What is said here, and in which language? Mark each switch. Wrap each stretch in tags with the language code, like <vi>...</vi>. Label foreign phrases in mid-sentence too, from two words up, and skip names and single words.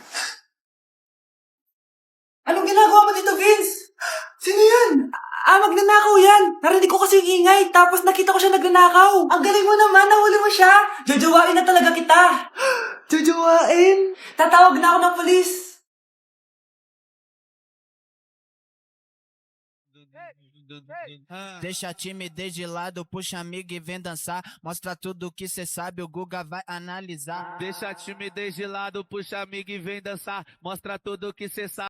<tl>Anong ginagawa mo dito, Vince? Sino yan? Magnanakaw yan. Narinig ko kasi yung ingay, tapos nakita ko siya nagnanakaw. Ang galing mo naman, nahuli mo siya. Jojowain na talaga kita. Jojowain? Tatawag na ako ng polis.</tl> <pt>Deixa a timidez de lado, puxa amigo e vem dançar. Mostra tudo que cê sabe, o Guga vai analisar. Deixa a timidez de lado, puxa amigo e vem dançar. Mostra tudo que cê sabe.</pt>